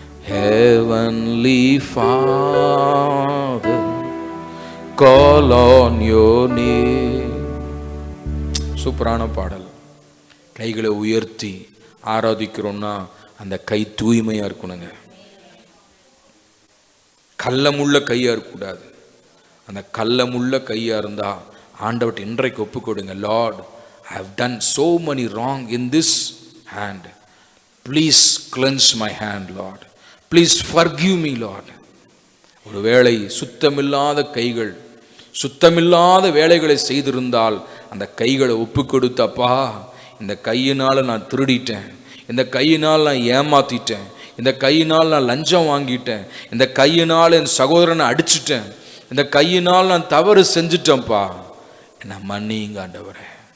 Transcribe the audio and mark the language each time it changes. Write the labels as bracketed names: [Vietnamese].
[English] Heavenly Father, call on your name. [Tamil] சூப்பரான பாடல். கைகளை உயர்த்தி ஆராதிக்கிறோம்னா அந்த கை தூய்மையா இருக்கணுங்க. கள்ளமுள்ள கையா இருக்கக்கூடாது. அந்த கள்ளமுள்ள கையா இருந்தா ஆண்டவர்கிட்ட இன்றைக்கு ஒப்பு கொடுங்க. [English] Lord, I have done so many wrong in this hand. Please cleanse my hand, Lord. Please forgive me, Lord. [Tamil] ஒருவேளை சுத்தமில்லாத கைகள், சுத்தமில்லாத வேலைகளை செய்திருந்தால் அந்த கைகளை ஒப்பு கொடுத்தப்பா, இந்த கையினால் நான் திருடிட்டேன், இந்த கையினால் நான் ஏமாத்திட்டேன், இந்த கையினால் நான் லஞ்சம் வாங்கிட்டேன், இந்த கையினால் என் சகோதரனை அடிச்சிட்டேன், இந்த கையினால் நான் தவறு செஞ்சிட்டேன்ப்பா, என்ன மன்னிங்க ஆண்டவரே.